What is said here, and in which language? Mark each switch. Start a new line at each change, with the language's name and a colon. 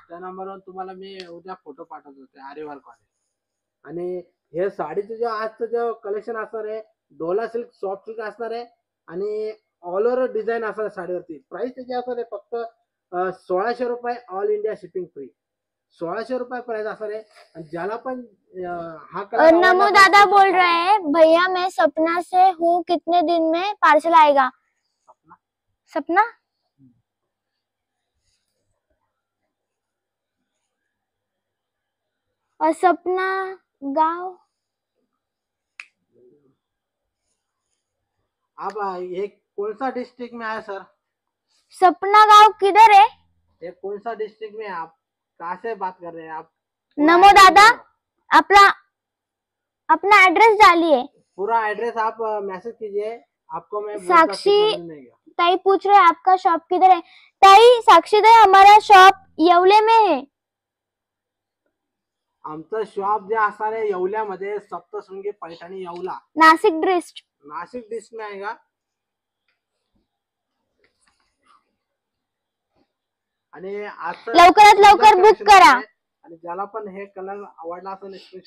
Marathi: त्या नंबरवर तुम्हाला मी उद्या फोटो पाठवतो ते आरी वर्क वाले. आणि हे साडीचं जे आजचं जे कलेक्शन असणार आहे डोला सिल्क सॉफ्ट सिल्क असणार आहे आणि ऑल ओव्हर डिझाईन असणार साडीवरती. प्राइस त्याची असणार आहे फक्त 1600 रुपये ऑल इंडिया शिपिंग फ्री. 1600 रुपये प्राइस असणार आहे. आणि ज्याला पण हा कलर
Hindi: नमो दादा बोल रहे हैं भैया मैं सपना से हूँ, कितने दिन में पार्सल आएगा? सपना और सपना गांव आप ये कौन सा डिस्ट्रिक्ट में है सर? सपना गांव किधर है? ये कौन सा डिस्ट्रिक्ट में आप कहाँ से बात कर रहे हैं आप? नमो दादा अपना एड्रेस डालिए. पूरा एड्रेस आप मैसेज कीजिए, आपको मैं साक्षी ताई पूछ रहे हैं आपका शॉप किधर है? ताई साक्षी ताई हमारा शॉप येवले में है.
Marathi: आमचं शॉप जे असणार आहे येवल्यामध्ये सप्तशृंगी पैठणी येवला, नाशिक
Hindi: डिस्ट्रिक्ट में आएगा.
Marathi: आणि लवकरात लवकर बुक करा. आणि ज्याला पण हे कलर आवडला असेल